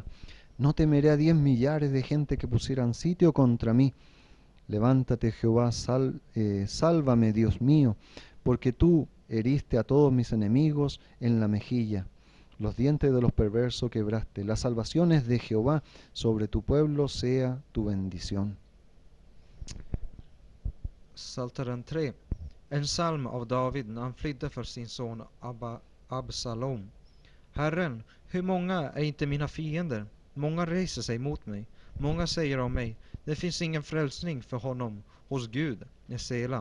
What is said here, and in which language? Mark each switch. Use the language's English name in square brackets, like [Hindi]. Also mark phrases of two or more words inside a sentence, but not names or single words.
[Spanish] No temeré a 10 millares de gente que pusieran sitio contra mí. Levántate, Jehová, sálvame, Dios mío, porque tú heriste a todos mis enemigos en la mejilla. Los dientes de los perversos quebraste. Las salvaciones de Jehová sobre tu pueblo sea tu bendición. [Swedish] Psaltaren 3. En psalm av David när han flydde för sin son Absalom. Herren, hur många är inte mina fiender? Många reser sig mot mig. Många säger om mig, det finns ingen frälsning för honom hos Gud, Nesela.